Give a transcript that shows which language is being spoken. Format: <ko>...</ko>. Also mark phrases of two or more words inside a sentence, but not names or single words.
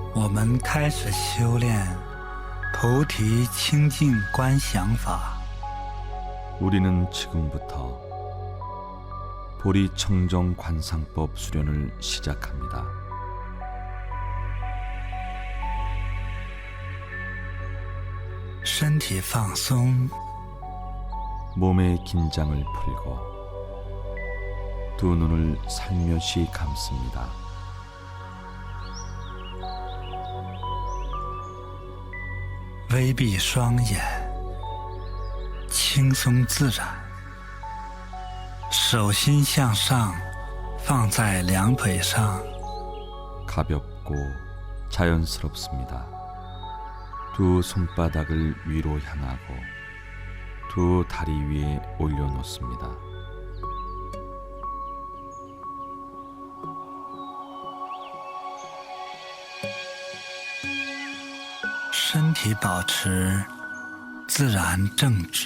<zh>们开始修炼菩提清净观想法。</zh> <ko>우리는 지금부터 보리 청정 관상법 수련을 시작합니다.</ko> <zh>身体放松，</zh> <ko>몸의 긴장을 풀고 두 눈을 살며시 감습니다.</ko> <zh>" 微闭双眼，轻松自然。手心向上，放在两腿上，</zh> <ko>가볍고 자연스럽습니다. 두 손바닥을 위로 향하고 두 다리 위에 올려놓습니다.</ko> <zh>身体保持自然正直，</zh>